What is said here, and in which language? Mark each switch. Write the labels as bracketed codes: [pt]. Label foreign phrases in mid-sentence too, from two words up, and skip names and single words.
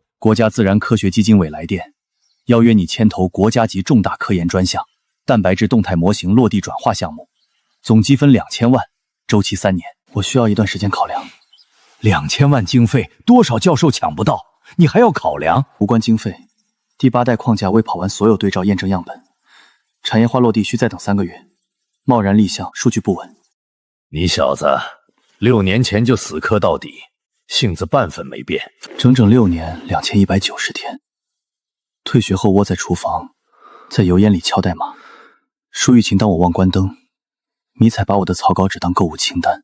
[zh] 國家自然科學基金委來電，邀約你牽頭國家級重大科研專項蛋白質動態模型落地轉化項目，總積分2000萬，週期3年。我需要一段時間考量。 2000萬經費，多少教授搶不到，你還要考量？無關經費，第8代框架未跑完所有對照驗證樣本，產業化落地需再等3個月。贸然立项，数据不稳。你小子6年前就死磕到底，性子半分没变。整整6年2190天。退学后窝在厨房，在油烟里敲代码。舒玉琴当我忘关灯，迷彩把我的草稿纸当购物清单。